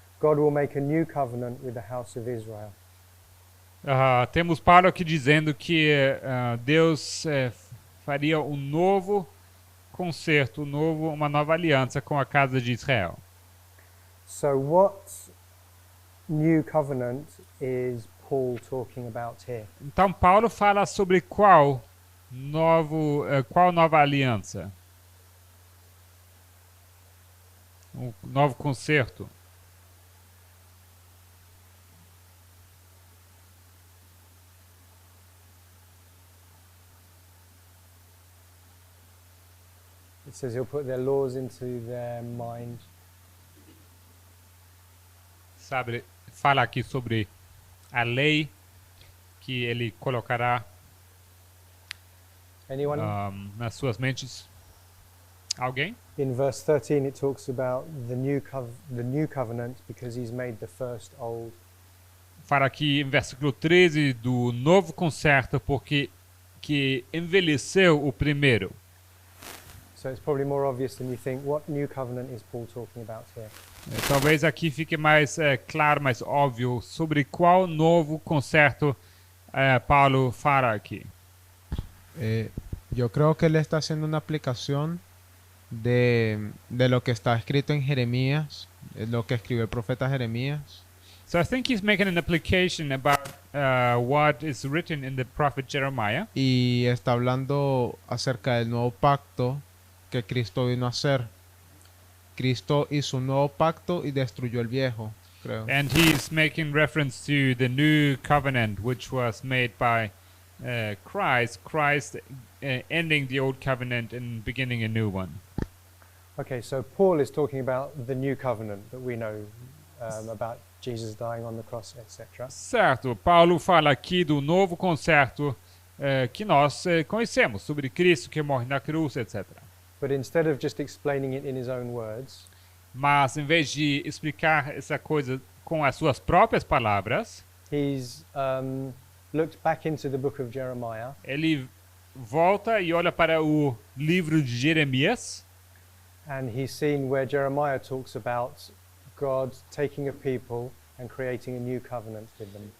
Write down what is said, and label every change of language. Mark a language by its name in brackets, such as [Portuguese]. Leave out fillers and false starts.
[English] God will make a new covenant with the house of Israel. [Portuguese] Temos Paulo aqui dizendo que Deus faria um novo concerto, uma nova aliança com a casa de Israel. [English] So what new covenant is Paul talking about here? [Portuguese] Então Paulo fala sobre qual nova aliança? Um novo concerto. [English] It says he'll put their laws into their mind. [Portuguese] Fala aqui sobre a lei que ele colocará [English] Anyone? [Portuguese] nas suas mentes. Alguém? [English] In verse 13 it talks about the new covenant because he's made the first old. [Portuguese] Fala aqui em versículo 13 do novo concerto porque que envelheceu o primeiro. [English] So it's probably more obvious than you think. What new covenant is Paul talking about here? [Portuguese] Talvez aqui fique mais claro, mais óbvio sobre qual novo concerto Paulo fala aqui. [Spanish] Yo creo que él está haciendo una aplicación de lo que está escrito en Jeremías, lo que escribió el profeta Jeremías. [English] So I think he's making an application about what is written in the prophet Jeremiah. [Spanish] Y está hablando acerca del nuevo pacto que Cristo vino a hacer. Cristo hizo un nuevo pacto y destruyó el viejo, creo. [English] And he's making reference to the new covenant which was made by Christ ending the old covenant and beginning a new one. Okay, so Paul is talking about the new covenant that we know about Jesus dying on the cross, etc. [Portuguese] Certo, Paulo fala aqui do novo concerto que nós conhecemos, sobre Cristo que morre na cruz, etc. [English] But instead of just explaining it in his own words, [Portuguese] Mas em vez de explicar essa coisa com as suas próprias palavras, [English] he's looked back into the book of Jeremiah [Portuguese] ele volta e olha para o livro de Jeremias [English] and he's seen where Jeremiah talks about God taking a people and creating a new covenant with them.